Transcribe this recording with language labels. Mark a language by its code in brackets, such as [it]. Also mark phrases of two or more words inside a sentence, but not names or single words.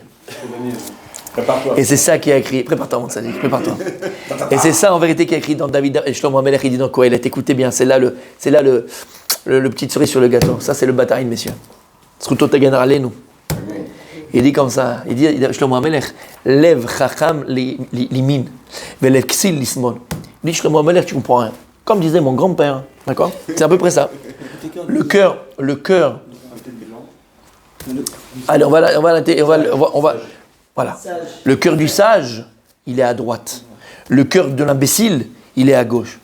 [fr] Prépare-toi. Et c'est ça qui a écrit. Prépare-toi, mon tzaddik, prépare-toi. Et c'est ça, en vérité, qui a écrit dans David et Shlomo HaMelech, il dit dans Kohelet. Écoutez bien, c'est là le petit cerise sur le gâteau. Ça, c'est le bataille, messieurs. [he] זכותו תגן עלינו. [fr] Il dit comme ça, il dit Shlomo HaMelech, [he] לב חכם לימין, ולב כסיל לשמאל. [fr] Il dit Shlomo HaMelech, tu comprends rien. Comme disait mon grand-père, d'accord? C'est à peu près ça. Le cœur. Allez, voilà. Le cœur du sage, il est à droite. Le cœur de l'imbécile, il est à gauche.